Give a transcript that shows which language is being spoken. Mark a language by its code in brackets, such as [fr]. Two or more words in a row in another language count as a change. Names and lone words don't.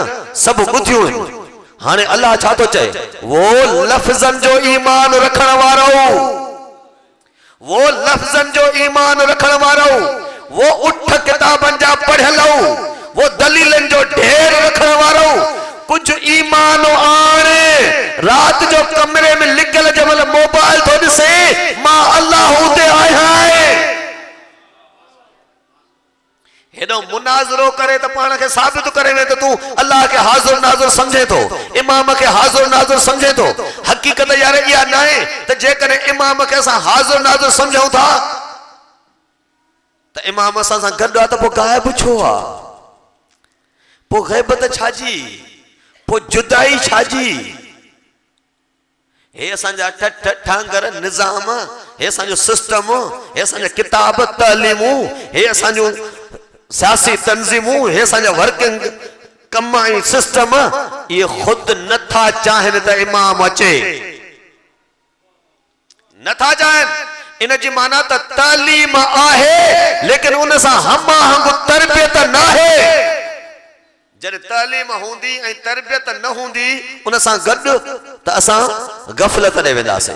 [sd] सभु ॿुधियूं आहिनि। हाणे अल्लाह छा थो चए? वो लफ़्ज़नि जो ईमान रखण वारो, वो लफ़्ज़नि जो ईमान रखण वारो, वो उठ किताबनि जा पढ़ियल, वो दलीलनि जो ढेर रखण वारो, कुछ ईमान आणे रात जो [ur] कमरे में [sd] लिखल जमल मोबाइल तो ॾिसे मां अल्लाह उते आहियां। हेॾो मुनाज़रो करे त पाण खे साबित करे वे त तूं अल्लाह के हाज़िर नाज़िर समझे थो, इमाम के हाज़िर नाज़िर समझे थो। हकीकत यार इहा न आहे त जेकॾहिं इमाम खे असां हाज़िर नाज़िर समझूं था त इमाम असां सां गॾु आहे त पोइ गायब छो आहे? पोइ ग़ैबत छाजी? पोइ जुदाई छाजी? हे असांजा ठांगर निज़ाम, हे असांजो सिस्टम, हे असांजा किताब तालीमूं, हे असांजो सियासी तंज़ीमूं, हे असांजा वर्किंग कम ऐं सिस्टम, ये खुद नथा चाहिनि त इमाम अचे, नथा चाहिनि। इन जी माना त तालीम आहे लेकिन उन सां हमआहंग तरबियत न आहे। जॾहिं तालीम हूंदी ऐं तरबियत न हूंदी उन सां गॾु त असां गफ़लत ॾे वेंदासीं।